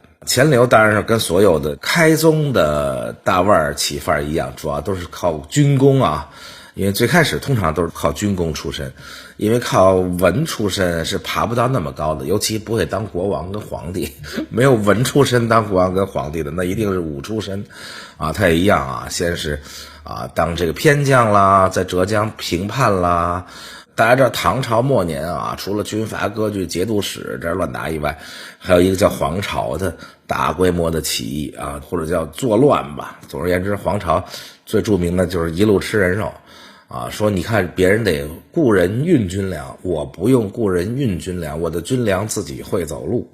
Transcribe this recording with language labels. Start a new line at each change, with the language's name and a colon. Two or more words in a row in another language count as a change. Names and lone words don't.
Chinese: 錢鎏當然是跟所有的開宗的大腕兒起範一樣，主要都是靠軍功因為最開始通常都是靠軍功出身，因為靠文出身是爬不到那麼高的，尤其不會當國王跟皇帝，沒有文出身當國王跟皇帝的，那一定是武出身他也一樣先是當這個偏將啦，在浙江平叛啦。大家知道唐朝末年除了軍閥割據節度使這亂打以外，還有一個叫黃巢的大規模的起義或者叫作亂吧。總而言之，黃巢最著名的就是一路吃人肉說你看別人得雇人運軍糧，我不用雇人運軍糧，我的軍糧自己會走路。